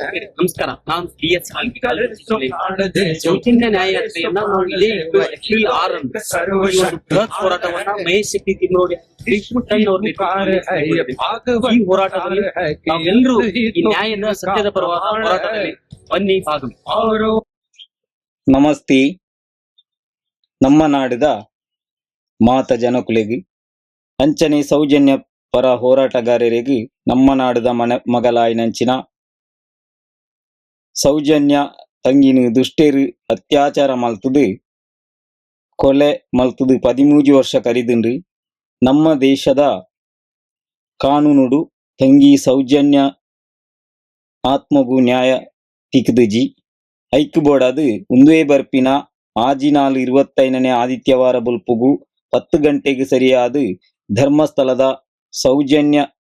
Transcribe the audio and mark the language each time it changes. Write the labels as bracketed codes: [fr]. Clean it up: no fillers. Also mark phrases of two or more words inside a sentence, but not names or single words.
[kn] ನಮಸ್ಕಾರ, ನಾನು PS ಸೌಜನ್ಯ ನ್ಯಾಯಾಲಯನ್ನ ನಾವು ಇದೇ ಹೋರಾಟವನ್ನ ಮಹೇಶ್ ಶೆಟ್ಟಿ ತಿಮುರೋಡಿ ಈ ಹೋರಾಟದಲ್ಲಿ ನಾವೆಲ್ಲರೂ ಈ ನ್ಯಾಯದ ಸತ್ಯದ ಪರವಾದ ಹೋರಾಟದಲ್ಲಿ ಬನ್ನಿ ಭಾಗವಹಿಸಿ. ನಮಸ್ತೆ. [tcy] ನಮ್ಮ ನಾಡಿದ ಮಾತ ಜನಕುಲಿಗೆ ಅಂಚನೆ ಸೌಜನ್ಯ ಪರ ಹೋರಾಟಗಾರರಿಗೆ ನಮ್ಮ ನಾಡಿದ ಮಗಲಾಯಿನಂಚಿನ ಸೌಜನ್ಯ ತಂಗಿನ ದುಷ್ಟೇರು ಅತ್ಯಾಚಾರ ಮಲ್ತದು ಕೊಲೆ ಮಲ್ತದು 13 ವರ್ಷ ಕರಿದಿಂಡು ನಮ್ಮ ದೇಶದ ಕಾನೂನುಡು ತಂಗಿ ಸೌಜನ್ಯ ಆತ್ಮಗೂ ನ್ಯಾಯ ತಿಕ್ದುಜಿ ಐಕ್ ಬೋಡದು ಉಂದುವೆ ಬರ್ಪಿನ ಆಜಿನಾಲು 25ನೇ ಆದಿತ್ಯವಾರ ಬುಲ್ಪುಗು 10 ಗಂಟೆಗೆ ಸರಿಯಾದ ಧರ್ಮಸ್ಥಳದ ಸೌಜನ್ಯ